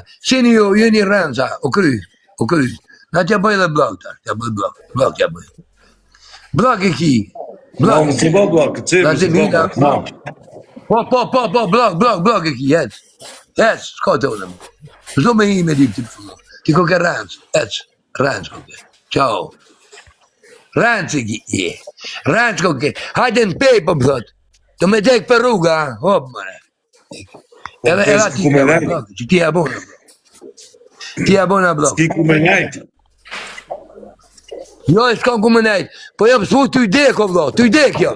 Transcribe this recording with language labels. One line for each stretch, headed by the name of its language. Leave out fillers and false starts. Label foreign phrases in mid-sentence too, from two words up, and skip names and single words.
Albanian: Sini ju, ju një rënca, u kry. Na t'ja bëj dhe blok, t'ja bëj blok t'ja bëj. Blok e ki. Blok. Më të bëj blok, blok. Po, blok e ki, hec, s'ka të ullëm. Zdo me i me dik t'i përfullon. Ti ko ke rënc, rënc ko ke. Ciao. Rënc e ki, rënc ko ke. Hajde në pej, po më thot. Do me dek për rruga, hop, mëre. Edhe ti ke blok, që ti e abona blok. Ti e abona blok. S'ki ku me nejt. Jo, e s'kam ku me nejt. Po jam s'fu t'u dek, o vlo, t'u dek jam.